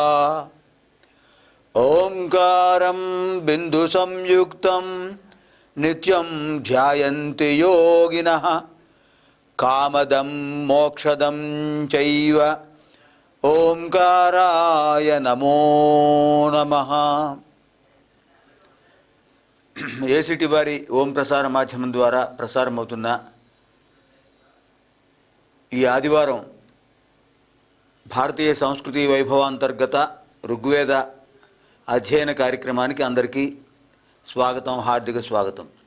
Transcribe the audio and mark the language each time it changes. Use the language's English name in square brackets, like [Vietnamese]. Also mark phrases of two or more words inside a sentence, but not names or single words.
[Sanskrit] ओंकारं बिन्दुसंयुक्तं नित्यं ध्यायन्ति योगिनः कामदं मोक्षदं चैव ओंकाराय नमो नमः. [Telugu] ఏసిటి వారి ఓం ప్రసార మాధ్యమం ద్వారా ప్రసారమవుతున్న ఈ ఆదివారం భారతీయ సంస్కృతి వైభవాంతర్గత ఋగ్వేద అధ్యయన కార్యక్రమానికి అందరికీ స్వాగతం, హార్దిక స్వాగతం.